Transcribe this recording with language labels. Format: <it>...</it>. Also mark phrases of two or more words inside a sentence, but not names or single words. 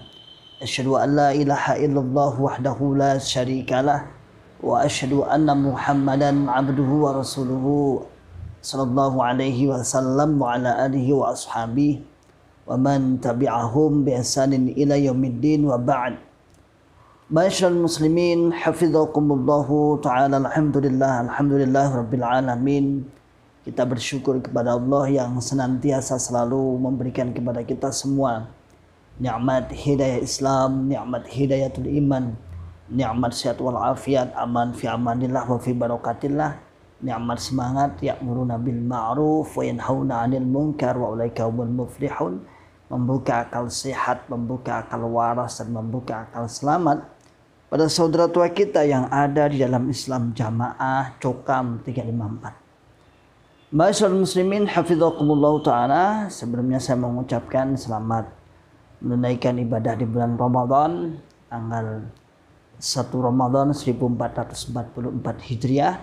<ar>أشهد أن لا إله إلا الله وحده لا شريك له وأشهد أن محمدا عبده ورسوله صلى الله عليه وسلم وعلى آله وأصحابه ومن تبعهم بإحسان إلى يوم الدين وبعد. ما شاء الله مسلمين حفظكم الله تعالى. الحمد لله رب العالمين.</ar> <id>Kita bersyukur kepada Allah yang senantiasa selalu memberikan kepada kita semua nikmat hidayah Islam, nikmat</id> <ar>هداية الإيمان,</ar> <id>nikmat sehat wal afiat, aman</id> <ar>في أمان الله وفي بركة الله,</ar> <id>nikmat semangat</id> <ar>يأمرون بالمعروف وينهون عن المنكر وأولئك هم المفلحون,</ar> <id>membuka akal sehat, membuka akal waras, dan membuka akal selamat pada saudara tua kita yang ada di dalam Islam Jamaah Cokam 354.</id> <ar>ما شاء الله مسلمين حفظكم الله تعالى,</ar> <id>sebelumnya saya mengucapkan selamat menunaikan ibadah di bulan Ramadan tanggal 1 Ramadan 1444 Hijriah.</id>